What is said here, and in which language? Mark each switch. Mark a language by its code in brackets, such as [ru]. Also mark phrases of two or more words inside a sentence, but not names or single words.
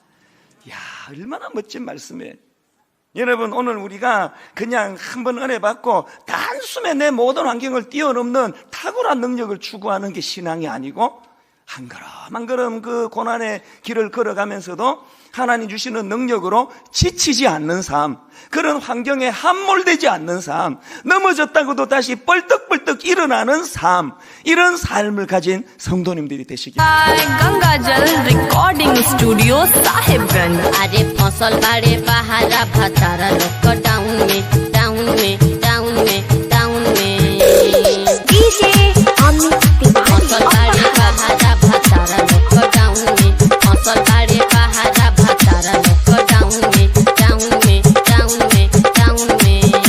[ko] 이야, 얼마나 멋진 말씀이에요. 여러분, 오늘 우리가 그냥 한번 은혜 받고 단숨에 내 모든 환경을 뛰어넘는 탁월한 능력을 추구하는 게 신앙이 아니고 한 걸음 한 걸음 그 고난의 길을 걸어가면서도 하나님 주시는 능력으로 지치지 않는 삶, 그런 환경에 함몰되지 않는 삶, 넘어졌다고도 다시 뻘떡뻘떡 일어나는 삶, 이런 삶을 가진 성도님들이 되시길 [bho] गंगाजल रिकॉर्डिंग स्टूडियो साहिबगंज अरे फसल बाड़े बहारा भतारा लोग डाउन में डाउन में डाउन में डाउन में फसल बाड़े बहारा भतारा लोग डाउन में फसल बाड़े बहारा भतारा लोग डाउन में डाउन में डाउन में डाउन में